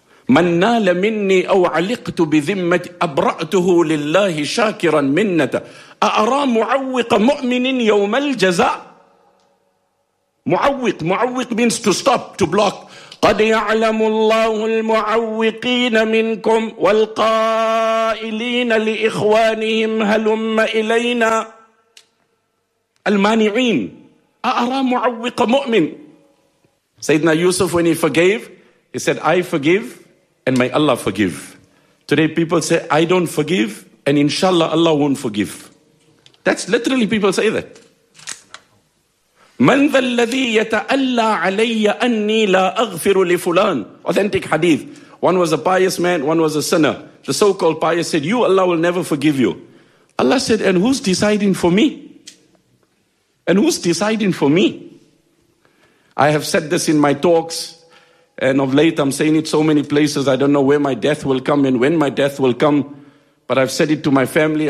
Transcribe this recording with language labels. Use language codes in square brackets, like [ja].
[ar] من نال مني أو علقت بذمة أبرأته لله شاكرا منته أأرى معوق مؤمن يوم الجزاء. معوق [en] means to stop, to block. [ar] قد يعلم الله المعوقين منكم والقائلين لإخوانهم هلم إلينا. المانعين. أرى معوق مؤمن. [en] سيدنا يوسف, when he forgave, he said, I forgive and may Allah forgive. Today people say, I don't forgive and inshallah Allah won't forgive. That's literally people say that. [ar] من ذا الذي يتألى علي أني لا أغفر لفلان. [en] Authentic hadith. One was a pious man, one was a sinner. The so-called pious said, you, Allah will never forgive you. Allah said, and who's deciding for me? And who's deciding for me? I have said this in my talks, and of late I'm saying it so many places, I don't know where my death will come and when my death will come, but I've said it to my family.